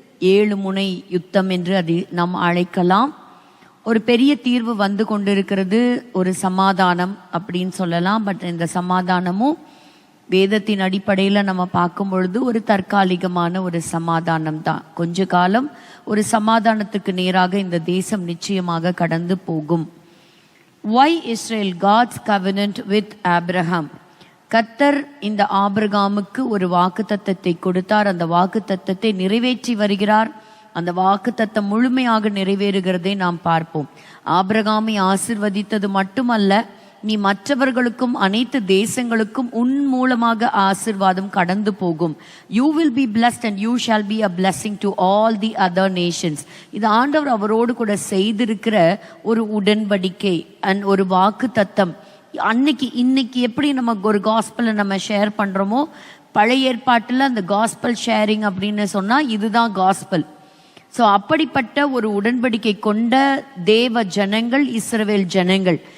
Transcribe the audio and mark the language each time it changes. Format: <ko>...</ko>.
<ta>7 முனை யுத்தம் என்று அதை நாம் அழைக்கலாம். ஒரு பெரிய தீர்வு வந்து கொண்டிருக்கிறது, ஒரு சமாதானம் அப்படின்னு சொல்லலாம். பட் இந்த சமாதானமும் வேதத்தின் அடிப்படையில் நம்ம பார்க்கும் பொழுது ஒரு தற்காலிகமான ஒரு சமாதானம் தான். கொஞ்ச காலம் ஒரு சமாதானத்துக்கு நேராக இந்த தேசம் நிச்சயமாக கடந்து போகும்.</ta> <en>Why Israel? God's covenant with Abraham.</en> <ta>கர்த்தர் இந்த ஆபிரகாமுக்கு ஒரு வாக்குத்தத்தத்தை கொடுத்தார். அந்த வாக்குத்தத்தத்தை நிறைவேற்றி வருகிறார். அந்த வாக்குத்தத்தம் முழுமையாக நிறைவேறுகிறதை நாம் பார்ப்போம். ஆபிரகாமை ஆசிர்வதித்தது மட்டுமல்ல, நீ மற்றவர்களுக்கும் அனைத்து தேசங்களுக்கும் உன் மூலமாக ஆசிர்வாதம் கடந்து போகும்.</ta> <en>You will be blessed and you shall be a blessing to all the other nations.</en> <ta>இது ஆண்டவர் அவரோடு கூட செய்திருக்கிற ஒரு உடன்படிக்கை அண்ட் ஒரு வாக்கு தத்தம். இன்னைக்கு எப்படி நம்ம ஒரு காஸ்பலை நம்ம ஷேர் பண்றோமோ, பழைய ஏற்பாட்டில் அந்த காஸ்பல் ஷேரிங் அப்படின்னு சொன்னா இதுதான் காஸ்பல். ஸோ அப்படிப்பட்ட ஒரு உடன்படிக்கை கொண்ட தேவ ஜனங்கள் இஸ்ரவேல் ஜனங்கள்.</ta>